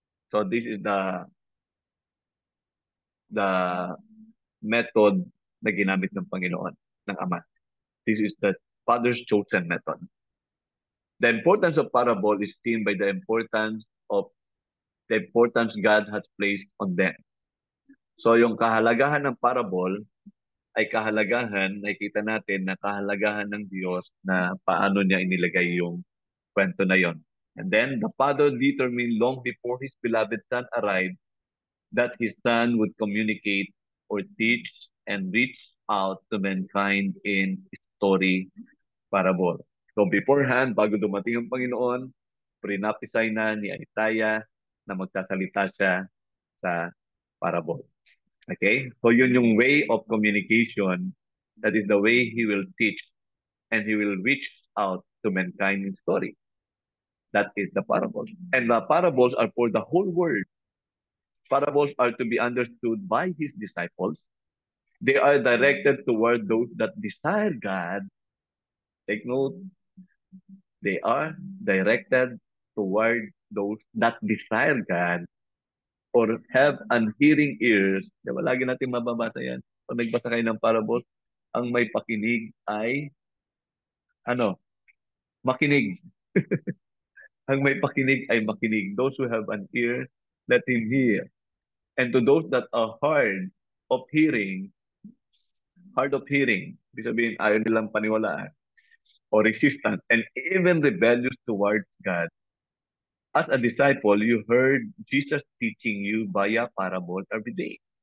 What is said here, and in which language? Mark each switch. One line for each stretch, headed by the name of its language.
English: So this is the method
Filipino: na ginamit ng Panginoon, ng Ama.
English: This is the father's chosen method. The importance of parable is seen by the importance God has placed on them.
Filipino: So yung kahalagahan ng parable ay kahalagahan, nakikita natin na kahalagahan ng Diyos na paano niya inilagay yung kwento na yon.
English: And then the Father determined long before His beloved Son arrived that His Son would communicate or teach and reach out to mankind in story parable. So beforehand,
Filipino: bago dumating ang Panginoon, prinapisay na ni Isaiah na magsasalita siya sa parable.
English: Okay?
Filipino: So yun yung
English: way of communication. That is the way He will teach and He will reach out to mankind in story. That is the parables. And the parables are for the whole world. Parables are to be understood by His disciples. They are directed toward those that desire God. Take note, they are directed toward those that desire God or have unhearing ears.
Filipino: Diba, lagi natin mababasa yan. Pag nagbasa kayo ng parables, ang may pakinig ay, makinig. Ang may pakinig ay makinig.
English: Those who have an ear, let him hear. And to those that are hard of hearing,
Filipino: ibig sabihin, ayaw nilang paniwalaan,
English: or resistant, and even rebellious towards God. As a disciple, you heard Jesus teaching you via parable every day.